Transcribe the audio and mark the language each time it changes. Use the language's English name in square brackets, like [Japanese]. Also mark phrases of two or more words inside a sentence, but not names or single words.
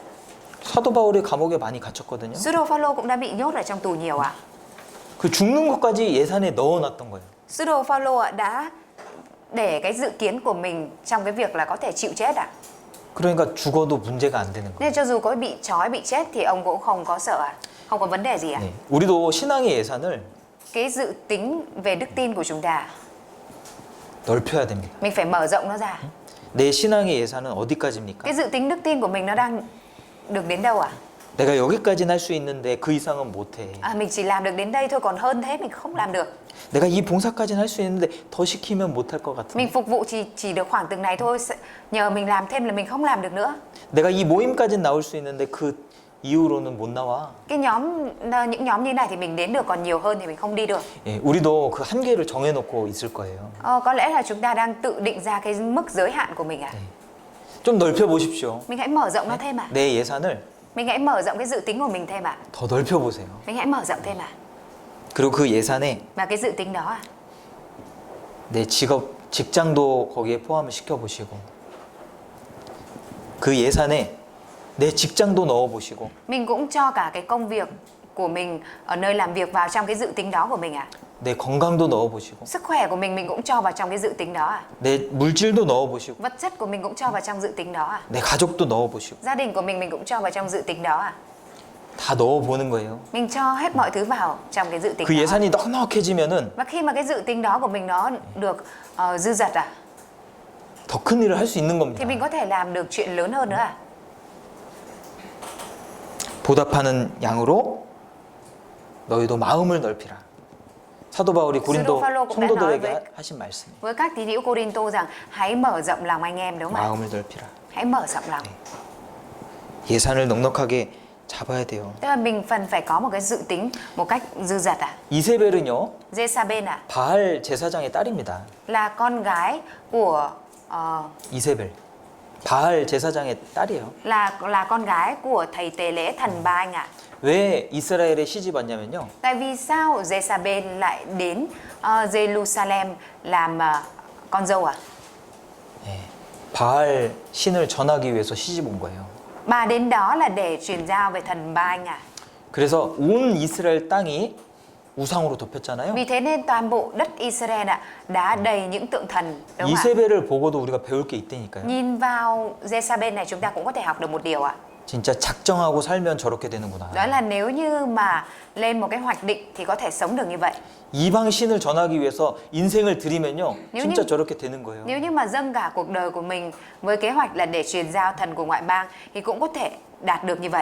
[Korean] 사도 바울이 감옥에 많이 갇혔거든요. [Vietnamese] Sứ đồ Phaolô cũng đã bị nhốt ở trong tù nhiều ạ. [Korean] 그 죽는 것까지 예산에 넣어놨던 거예요. [Vietnamese] Sứ đồ Phaolô ạ đã để cái dự kiến của mình trong cái việc là có thể chịu chết ạ. [Korean] 그러니까 죽어도 문제가 안 되는 거예요. [Vietnamese] Nên cho dù có bị trói, bị chết thì ông cũng không có sợ ạ. Không có vấn đề gì ạ. [Korean] 네. 우리도 신앙의 예산을 [Vietnamese] Cái dự tính về đức tin của chúng ta [Korean] 넓혀야 됩니다. [Vietnamese] mình phải mở rộng nó ra. [Korean] 내 신앙의 예산은 어디까지입니까? [Vietnamese] Cái dự tính đức tin của mình nó đang được đến đâu ạ? [Korean] 내가 여기까지는 할 수 있는데 그 이상은 못해. [Vietnamese] Mình chỉ làm được đến đây thôi, còn hơn thế mình không làm được. [Korean] 내가 이 봉사까지는 할 수 있는데 더 시키면 못할 것 같아. [Vietnamese] Mình phục vụ chỉ được khoảng từng này thôi, nhờ mình làm thêm là mình không làm được nữa. [Korean] 내가 이 모임까지는 나올 수 있는데 그 이후로는 못 나와. [Vietnamese] Những nhóm như này thì mình đến được, còn nhiều hơn thì mình không đi được. [Korean] 예, 우리도 그 한계를 정해놓고 있을 거예요. [Vietnamese] Có lẽ là chúng ta đang tự định ra cái mức giới hạn của mình ạ. [Korean] 좀 넓혀 보십시오. [Vietnamese] Mình hãy mở rộng nó thêm ạ. [Korean] 내 예산을 [Vietnamese] Mình hãy mở rộng cái dự tính của mình thêm ạ. [Korean] 더 넓혀 보세요. [Vietnamese] Mình hãy mở rộng thêm ạ. [Korean] 그리고 그 예산에 [Vietnamese] Và cái dự tính đó ạ, [Korean] 내 직장도 거기에 포함을 시켜보시고 그 예산에 내 직장도 넣어보시고 [Vietnamese] mình cũng cho cả cái công việc của mình ở nơi làm việc vào trong cái dự tính đó của mình ạ. [Korean] 내 건강도 넣어보시고 [Vietnamese] Sức khỏe của mình cũng cho vào trong cái dự tính đó ạ. [Korean] 내 물질도 넣어보시고 [Vietnamese] Vật chất của mình cũng cho vào trong dự tính đó ạ. [Korean] 내 가족도 넣어보시고 [Vietnamese] Gia đình của mình cũng cho vào trong dự tính đó ạ. [Korean] 다 넣어보는 거예요. [Vietnamese] Mình cho hết mọi thứ vào trong cái dự tính [Korean] 그 [Vietnamese] đó. [Korean] 예산이 넉넉해지면은 [Vietnamese] Và khi mà cái dự tính đó của mình nó được dư dật ạ, [Korean] 더 큰 일을 할 수 있는 [Vietnamese] thì mình [Korean] 겁니다. [Vietnamese] có thể làm được chuyện lớn hơn nữa ạ. [Korean] 보답하는 양으로 너희도 마음을 넓히라. 사도 바울이 고린도 성도들에게 하신 말씀. [Vietnamese] Với các tín hữu Cô-rin-tô rằng hãy mở rộng lòng anh em, đúng không ạ? [Korean] 마음을 넓히라. [Vietnamese] Hãy mở rộng lòng. [Korean] 예산을 넉넉하게 잡아야 돼요. [Vietnamese] Tức là mình cần phải có một cái dự tính một cách dư dật ạ. [Korean] 이세벨은요 [Vietnamese] Jezabel ạ, [Korean] 바알 제사장의 딸입니다. [Vietnamese] là con gái của [Korean] 이세벨 바알 제사장의 딸이에요. [Vietnamese] là con gái của thầy tế lễ thần Ba-anh ạ. [Korean] 왜 이스라엘에 시집 왔냐면요. [Vietnamese] Tại vì sao Jezabel lại đến Jerusalem làm con dâu ạ? [Korean] 예, 바알 신을 전하기 위해서 시집 온 거예요. [Vietnamese] Bà đến đó là để truyền giao về thần Ba-anh ạ. [Korean] 그래서 온 이스라엘 땅이 우상으로 덮였잖아요. [Vietnamese] Vì thế nên toàn bộ đất Israel ạ đã đầy những tượng thần, đúng không ạ? [Korean] 이세벨을 보고도 우리가 배울 게 있다니까요. [Vietnamese] Nhìn vào Jezabel này chúng ta cũng có thể học được một điều ạ. [Korean] 진짜 작정하고 살면 저렇게 되는구나. [Vietnamese] Đó là nếu như mà lên một cái hoạch định thì có thể sống được như vậy. [Korean] 이방 신을 전하기 위해서 인생을 드리면요, [Vietnamese] nếu [Korean] 진짜 [Vietnamese] như- [Korean] 저렇게 되는 거예요. [Vietnamese] Nếu như mà dâng cả cuộc đời của mình với kế hoạch là để truyền giao thần của ngoại bang thì cũng có thể đạt được như vậy.